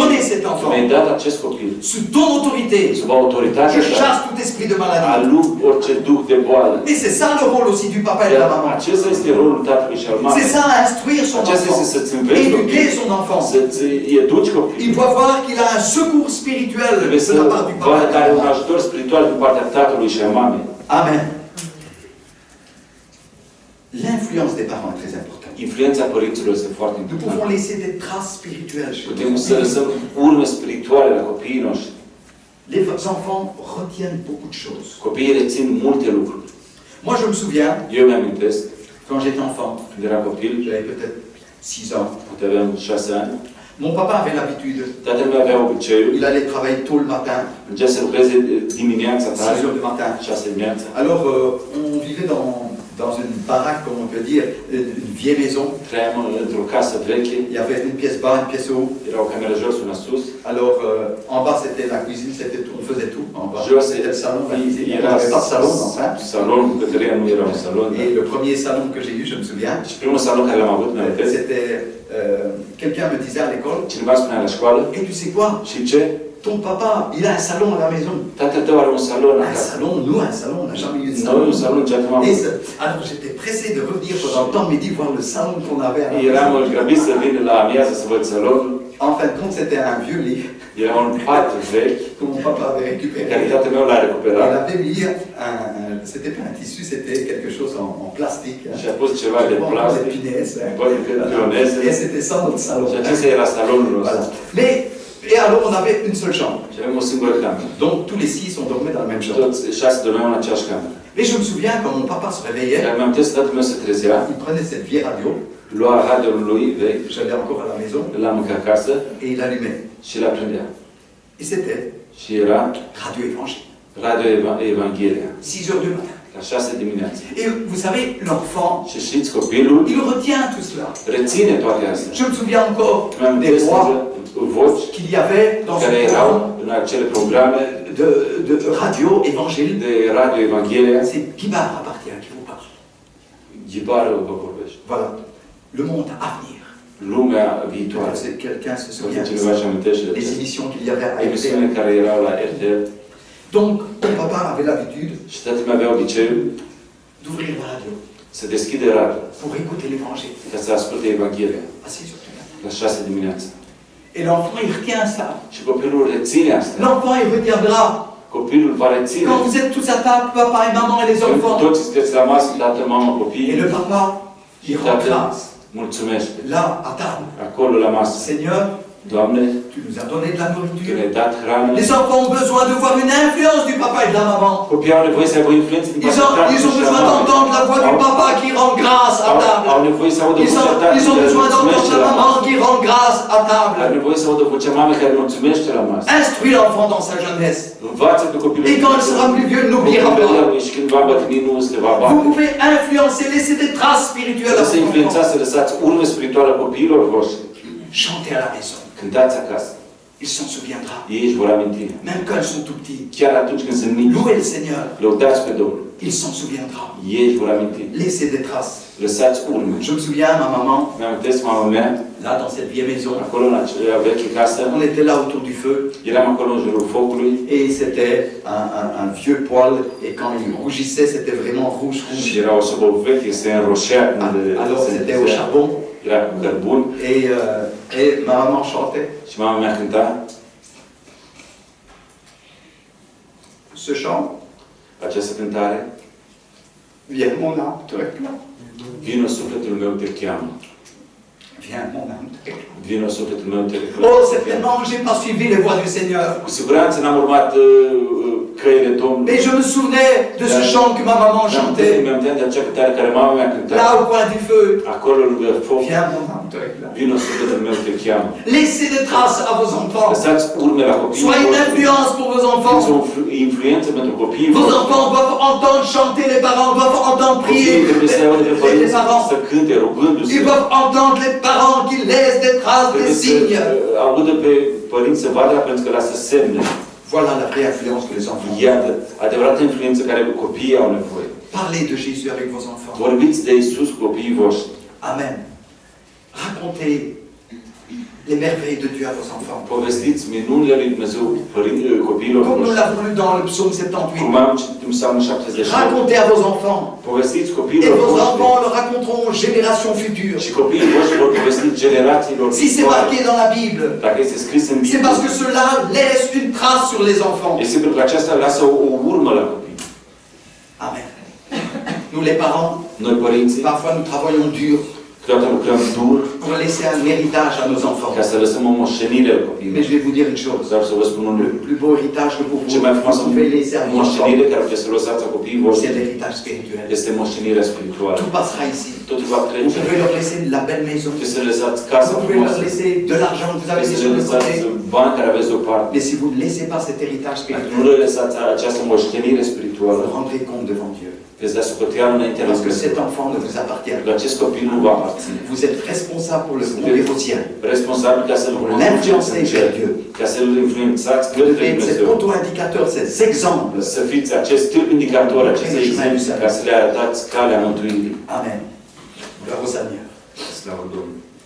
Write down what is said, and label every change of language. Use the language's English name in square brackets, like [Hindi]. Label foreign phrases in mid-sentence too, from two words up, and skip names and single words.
[French] donné cet [Romanian] Tu [French] enfant. [Romanian] mi-ai dat acest copil. [French] Sous ton autorité, [Romanian] Sub autoritatea [French] je [Romanian] ta, [French] chasse tout esprit de maladie. [Romanian] alup orice duh de boală. [French] Et c'est ça le rôle aussi du papa et de la maman. [Romanian] Acesta este rolul tatălui și al [French] C'est [Romanian] mamei. [French] ça, instruire son [Romanian] Acesta este [French] enfant, [Romanian] să-ți înveți [French] éduquer [Romanian] copilul, [French] son enfant. [Romanian] să-ți educi [French] Il [Romanian] copilul. [French] doit voir qu'il a un secours spirituel [Romanian] Trebuie [French] de [Romanian] să [French] la part du [Romanian] vadă [French] papa. [Romanian] că are un ajutor spiritual din partea tatălui și a mamei. [French] Amen. L'influence des parents est très importante. [Romanian] Influența părinților este foarte [French] Nous [Romanian] importantă. [French] pouvons laisser des traces spirituelles chez [Romanian] Putem [French] nos [Romanian] să [French] enfants. [Romanian] lăsăm urme spirituale la copiii noștri. [French] Les enfants retiennent beaucoup de choses. [Romanian] Copiii rețin multe lucruri. [French] Moi, je me souviens, [Romanian] Eu mi-amintesc, [French] quand j'étais enfant, [Romanian] când eram copil, [French] j'avais peut-être 6 ans, [Romanian] poate aveam 6 ani, [French] mon papa avait l'habitude, [Romanian] tatăl meu avea obiceiul, [French] il allait travailler tôt le matin, [Romanian] mergea să lucreze dimineața [French] 6 [Romanian] tare, [French] heures du matin. [Romanian] 6 dimineața. [French] Alors, on vivait dans une baraque, comme on peut dire, une vieille maison. [Romanian] Trăiam într-o casă veche, [French] Il y avait une pièce bas, une pièce haut. [Romanian] era o cameră jos, una sus. [French] Alors, en bas, c'était la cuisine, c'était tout, on faisait tout. En bas, [Romanian] Jos [French] c'était le salon, la cuisine. Il n'y [Romanian] era [French] avait pas de salon, enfin. [Romanian] salon, bucătăria nu era un salon. [French] Et le premier salon que j'ai eu, je me souviens, [Romanian] Și primul salon care l-am avut, mi-amintesc, [French] c'était, quelqu'un me disait à l'école, [Romanian] cineva spunea la școală, [French] et tu sais quoi, [Romanian] și ce? [French] ton papa, il a un salon à la maison. [Romanian] Tatăl tău are un salon [French] Un [Romanian] acasă. [French] salon, nous, un salon, on n'a jamais eu de [Romanian] Noi [French] salon. [Romanian] un salon niciodată n-am [French] Et [Romanian] avut. [French] alors j'étais pressé de revenir pendant le temps de midi voir le salon qu'on avait à la [Romanian] Eram [French] maison. [Romanian] grăbit să vin la amiază să văd salonul. [French] En fin de compte, c'était un vieux lit [Romanian] Era un pat vechi [French] que mon papa avait [Romanian] care [French] récupéré. [Romanian] tatăl meu l-a [French] Il [Romanian] recuperat [French] avait mis c'était pas un tissu, c'était quelque chose en plastique. [Romanian] și a pus ceva de [French] Des [Romanian] plastic, [French] punaises, hein. [Romanian] poate că pioneze. [French] Et c'était ça notre salon. [Romanian] Și acesta era salonul [French] Voilà. [Romanian] nostru. [French] Mais, et alors on avait une seule chambre. [Romanian] Și avem o singură cameră. [French] Donc tous les 6 on dormait dans la même chambre. [Romanian] Toți 6 dormeam în aceeași cameră. [French] Mais je me souviens quand mon papa se réveillait, [Romanian] Iar mi-am testat, tatăl meu se trezea, [French] il prenait cette vieille radio, [Romanian] lua radioul lui vechi, [French] j'allais encore à la maison, [Romanian] îl am încă acasă [French] et il allumait. [Romanian] și îl aprindea. [French] Et c'était [Romanian] Și era [French] Radio Évangile, [Romanian] Radio Evanghelia, [French] 6 heures du matin. [Romanian] la 6 dimineața. [French] Et vous savez, l'enfant, [Romanian] Și știți, copilul [French] il retient tout cela. [Romanian] reține toate astea. [French] Je me souviens encore [Romanian] Mi-am [French] des voix [Romanian] voci [French] qu'il y avait dans ce [Romanian] care erau [French] programme [Romanian] în acele programe [French] de Radio Évangile. [Romanian] de Radio Evanghelia. [French] C'est Guibard appartient qui vous parle. [Romanian] Ghibară vă vorbește. [French] Voilà. Le monde à venir. [Romanian] Lumea viitoare. [French] C'est quelqu'un se [Romanian] Poate [French] souvient de [Romanian] cineva [French] ça. [Romanian] își amintește de [French] Les [Romanian] aceste [French] émissions qu'il y avait à [Romanian] emisiune [French] RTL. [Romanian] care erau la RTL. [French] Donc, mon papa avait l'habitude [Romanian] Și tatăl meu avea obiceiul [French] d'ouvrir la radio [Romanian] să deschide radio [French] pour écouter l'évangile [Romanian] ca să asculte Evanghelia [French] à 6 heures du matin. [Romanian] la 6 dimineața. [French] Et l'enfant, il retient ça. [Romanian] Și copilul reține asta. [French] L'enfant, il retiendra. [Romanian] Copilul va reține. [French] Quand vous êtes tous à table, papa et maman et les [Romanian] Când [French] enfants, [Romanian] toți sunteți la masă, tatăl, mama, [French] et [Romanian] copii, [French] le papa, il rend [Romanian] tatăl [French] grâce. [Romanian] mulțumește. [French] Là, à table. [Romanian] Acolo la masă. [French] Seigneur, [Romanian] Doamne, [French] tu nous as donné de la [Romanian] Tu [French] nourriture. [Romanian] ne-ai dat hrană. [French] Les enfants ont besoin de voir une influence du papa et de la maman. [Romanian] Copiii au nevoie să aibă influență din [French] Ils [Romanian] partea [French] ont [Romanian] tatălui și a [French] besoin [Romanian] mamei. [French] d'entendre la voix du papa qui rend grâce à [Romanian] Au [French] table. [Romanian] nevoie să audă vocea [French] Ils ont [Romanian] tatălui [French] besoin [Romanian] care [French] d'entendre [Romanian] mulțumește [French] la [Romanian] la [French] maman [Romanian] masă. [French] qui rend grâce à [Romanian] Au [French] table. [Romanian] nevoie să audă vocea mamei care mulțumește la masă. [French] Instruis l'enfant dans sa jeunesse. [Romanian] Învață pe copilul. [French] Et quand il sera plus vieux, il n'oubliera pas. [Romanian] Și când va bătrâni, nu se va [French] Vous [Romanian] bate. [French] pouvez influencer, laisser des traces spirituelles à [Romanian] Trebuie să [French] vos [Romanian] influențați, [French] enfants. [Romanian] să lăsați urme spirituale copiilor voștri. [French] Chantez à la maison. [Romanian] Cântați acasă. [French] Il s'en souviendra. [Romanian] Ei își vor aminti. [French] Même quand ils sont tout petits. [Romanian] Chiar atunci când sunt mici, [French] Louez le Seigneur. [Romanian] lăudați pe Domnul. [French] Il s'en souviendra. [Romanian] Ei își vor aminti. [French] Laissez des traces. [Romanian] Lăsați urme. [French] Je me souviens, ma maman, [Romanian] Mi-amintesc mama mea, [French] là dans cette vieille maison, [Romanian] acolo în acea veche casă, [French] on était là autour du feu. [Romanian] eram acolo în jurul focului [French] Et c'était un vieux poêle. Et quand il rougissait, c'était vraiment rouge. [Romanian] și era o sobă veche, se înroșea când [French] Alors [Romanian] se [French] c'était au [Romanian] încălzea. [French] charbon. [Romanian] Era cu cărbun [French] Et ma maman chantait [Romanian] și mama mea cânta [French] ce chant. [Romanian] această cântare. [French] Viens mon âme, te réclame. [Romanian] Vino sufletul meu te cheamă. [French] Viens mon âme, te réclame. [Romanian] Vino sufletul meu te reclamă. [French] Oh, certainement, je n'ai pas suivi les voies du Seigneur. [Romanian] Cu siguranță n-am urmat căile Domnului. [French] Mais je me souvenais de ce chant que ma maman chantait. [Romanian] Mi-am de acea cântare care mama mea cânta. [French] Là au coin du feu. [Romanian] Acolo lângă foc. [French] Viens mon âme, te réclame. [Romanian] Vino sufletul meu te cheamă. [French] Laissez des traces à vos enfants. [Romanian] Lăsați urme la copiii [French] Soyez une [Romanian] voștri. [French] influence pour vos [Romanian] Fiți [French] enfants. [Romanian] o influență pentru copiii [French] Vos [Romanian] voștri. [French] enfants doivent entendre chanter, les parents doivent entendre prier [Romanian] Copiii trebuie să audă pe [French] les [Romanian] părinți [French] parents. [Romanian] să cânte rugându-se. [French] Ils doivent entendre les parents qui laissent des traces, des [Romanian] Trebuie [French] signes. [Romanian] să audă pe părinți să vadă pentru că lasă semne. [French] Voilà la vraie influence que les enfants ont. [Romanian] Iată, adevărată influență care copiii au nevoie. [French] Parlez de Jésus avec vos enfants. [Romanian] Vorbiți de Iisus cu copiii voștri. [French] Amen. Racontez les merveilles de Dieu à vos enfants. [Romanian] Povestiți minunile lui Dumnezeu copiilor [French] Comme nous [Romanian] voștri. [French] l'avons lu dans le psaume [Romanian] Cum [French] 78. [Romanian] am citit în Psalmul 78. [French] Racontez à vos enfants. [Romanian] Povestiți [French] Et [Romanian] copiilor [French] vos [Romanian] voștri. [French] enfants le raconteront aux générations futures. [Romanian] Și copiii voștri vor povesti generațiilor [French] Si c'est [Romanian] viitoare. [French] marqué dans la Bible, [Romanian] Dacă este scris în [French] c'est parce que [Romanian] Biblie, [French] cela laisse une trace sur les enfants. [Romanian] este pentru că aceasta lasă o urmă la copii. [French] Amen. Nous les parents, [Romanian] Noi părinții, [French] parfois nous travaillons dur [Romanian] câteodată lucrăm dur [French] pour laisser un héritage à nos enfants. [Romanian] ca să lăsăm o moștenire la [French] Mais [Romanian] copiii. [French] je vais vous dire une chose. [Romanian] Vreau să vă spun un [French] Le [Romanian] lucru. [French] plus beau héritage que vous [Romanian] Cel mai frumos [French] pouvez laisser à vos [Romanian] moștenire [French] enfants, [Romanian] care puteți să lăsați la copiii voștri [French] c'est l'héritage spirituel. [Romanian] este moștenirea spirituală. [French] Tout passera ici. [Romanian] Totul va [French] Vous [Romanian] trece. [French] pouvez leur laisser la belle maison. [Romanian] Puteți să lăsați casa [French] Vous pouvez leur [Romanian] frumoasă. [French] laisser de l'argent que vous avez [Romanian] Puteți [French] mis [Romanian] să [French] sur le [Romanian] lăsați [French] côté. [Romanian] bani care aveți deoparte. [French] Mais si vous ne laissez pas cet héritage [Romanian] Dacă nu [French] spirituel, [Romanian] le lăsați această moștenire [French] vous [Romanian] spirituală, [French] vous rendrez compte devant Dieu. [Romanian] veți da socoteală înaintea lui [French] Parce que [Romanian] Dumnezeu. [French] cet enfant ne vous appartient [Romanian] Că [French] pas. [Romanian] acest copil nu va aparține. [French] Vous êtes responsable pour le conduire au ciel. [Romanian] Responsabil ca să-l [French] Pour [Romanian] conduceți [French] l'influencer [Romanian] în cer, [French] vers Dieu. [Romanian] ca să-l influențați [French] Vous [Romanian] către [French] devez être cet [Romanian] Dumnezeu. [French] auto-indicateur, cet exemple. [Romanian] Să fiți acest tip indicator, acest exemplu, ca să le arătați calea mântuirii. [French] Amen. Gloire au Seigneur. [Romanian] Slavă Domnului.